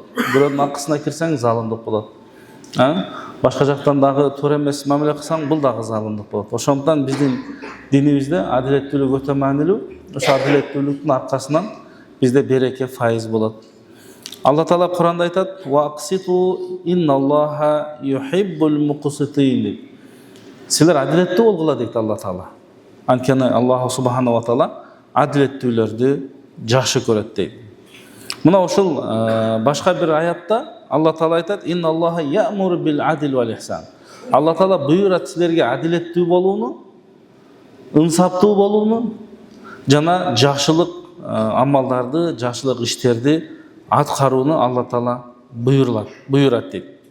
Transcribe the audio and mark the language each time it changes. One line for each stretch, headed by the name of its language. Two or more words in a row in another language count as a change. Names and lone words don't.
Kyrgyz: Бирөөнүн акысына кирсең залымдык болот. Башка жактан дагы туура эмес мамиле кылсаң, бул дагы залымдык болот. Ошондон биздин динибизде адилеттүүлүк өтө маанилүү. Ошо адилеттүүлүктүн аркасынан бизде береке файыз болот. Алла Таала Куранда айтат:
Arabic: "وأقسطوا إن الله يحب المقسطين".
Kyrgyz: Силер адилеттүү болгула дейт Алла Таала. Анткени Аллах
Arabic: سبحانه وتعالى
Kyrgyz: адилеттүүлөрдү жакшы көрөт дейт. Мына ошол башка бир аятта Алла Таала айтат:
Arabic: "إن الله يأمر بالعدل والإحسان".
Kyrgyz: Алла Таала буйрат силерге адилеттүү болууну, ынсаптуу болууну жана жакшылык амалдарды, жакшылык иштерди аткарууну Алла Таала буйрат дейт.